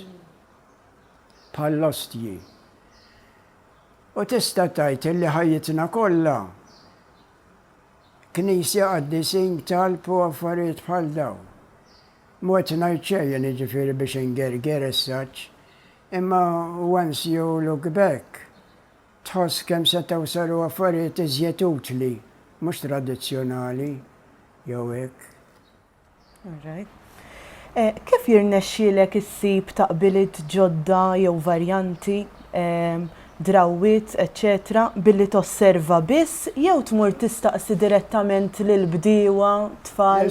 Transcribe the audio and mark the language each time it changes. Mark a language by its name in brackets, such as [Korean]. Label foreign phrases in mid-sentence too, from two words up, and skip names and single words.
[Maltese] Bħall-ostji. U tista' tgħid illi ħajjitna kollha knisja qaddisin talbu affarijiet bħal dawn. Mwet ngħid xejn jiġifieri biex ingerger as-saġġ, imma [English] once you look back, [Maltese] tħoss kemm setgħu saru affarijiet iżjed utli, mhux tradizzjonali, jew hekk. Kif jirnexxielek issib taqbiliet ġodda jew varjanti, drawwiet, eċċetera, billi tosserva biss jew tmur tistaqsi direttament lil bdiewa, tfal?